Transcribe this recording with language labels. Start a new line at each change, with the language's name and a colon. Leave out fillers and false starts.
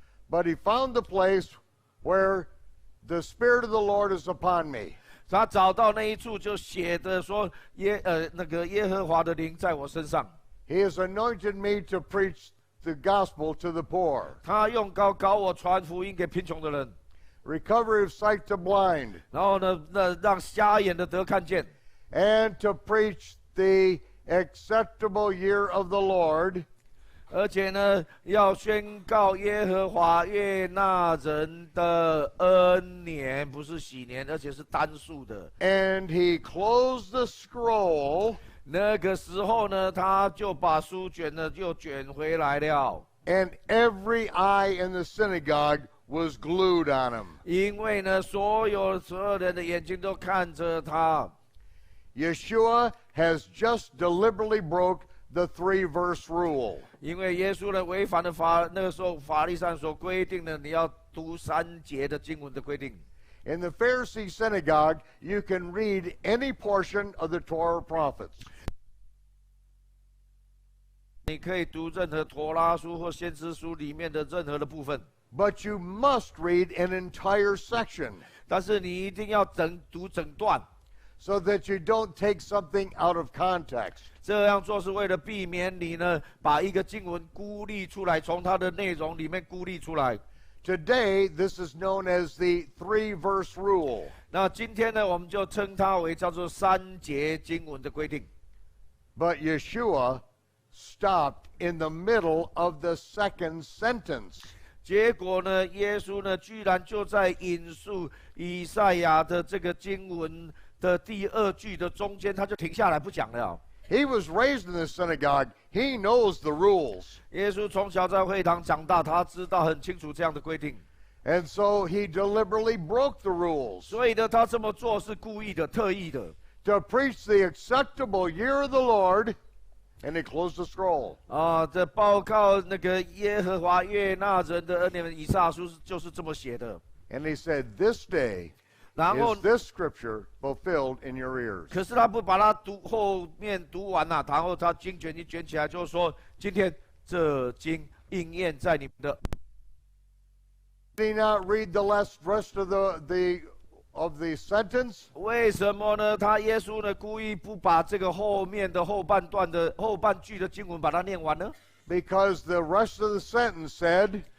English: But he found the place where the Spirit of the Lord is upon me.
Chinese: 他找到那一处就写的说耶和华的灵在我身上。
English: He has anointed me to preach the gospel to the poor.
Chinese: 他用膏膏我传福音给贫穷的人。
English: Recovery of sight to blind.
Chinese: 然后呢，让瞎眼的得看见。
English: And to preach the acceptable year of the Lord.
Chinese: 而且呢，要宣告耶和华悦纳人的恩年，不是喜年，而且是单数的。
English: And he closed the scroll.
Chinese: 那个时候呢，他就把书卷呢又卷回来了。
English: And every eye in the synagogue was glued on him.
Chinese: 因为呢，所有人的眼睛都看着他。
English: Yeshua has just deliberately broke the 3-verse rule.
Chinese: 因为耶稣呢违反了那个时候法律上所规定的，你要读3节的经文的规定。
English: In the Pharisee synagogue, you can read any portion of the Torah prophets.
Chinese: 你可以读任何陀拉书或先知书里面的任何的部分。
English: But you must read an entire section.
Chinese: 但是你一定要读整段。
English: So that you don't take something out of context.
Chinese: 这样做是为了避免你呢把一个经文孤立出来，从它的内容里面孤立出来。
English: Today, this is known as the 3-verse rule.
Chinese: 那今天呢，我们就称它为叫做3节经文的规定。
English: But Yeshua stopped in the middle of the second sentence.
Chinese: 结果呢，耶稣呢居然就在引述以赛亚的这个经文的第2句的中间，他就停下来不讲了。
English: He was raised in the synagogue. He knows the rules.
Chinese: 耶稣从小在会堂长大，他知道很清楚这样的规定。
English: And so he deliberately broke the rules.
Chinese: 所以呢，他这么做是故意的、特意的。
English: To preach the acceptable year of the Lord, and he closed the scroll.
Chinese: 这报告那个耶和华悦纳人的恩典，以赛亚书就是这么写的。
English: And he said, "This day is this scripture fulfilled in your ears."
Chinese: 可是他不把它后面读完了，然后他经卷一卷起来，就是说，今天这经应验在你们的。
English: Did he not read the rest of the sentence?
Chinese: 为什么呢？耶稣呢故意不把这个后面的后半句的经文把它念完呢？
English: Because the rest of the sentence said,